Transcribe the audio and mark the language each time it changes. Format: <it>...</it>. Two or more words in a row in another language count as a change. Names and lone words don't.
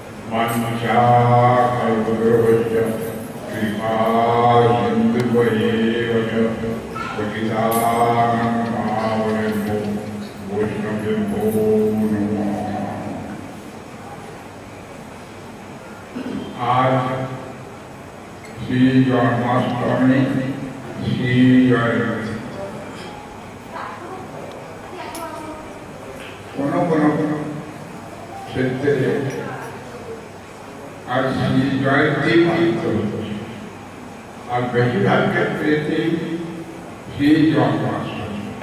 <sa>वाञ्छाकल्पतरुभ्यश्च कृपासिन्धुभ्येव च पतितानां पावनेभ्यो वैष्णवेभ्यो नमः।</sa> <bn>আজ শ্রী জন্মাষ্টমী শ্রী জয়ন্তী কোনো ক্ষেত্রে আর শ্রী জয়ন্তী পালিত হচ্ছে, আর বেশিরভাগ ক্ষেত্রেতেই শ্রী জন্মাষ্টমী।</bn>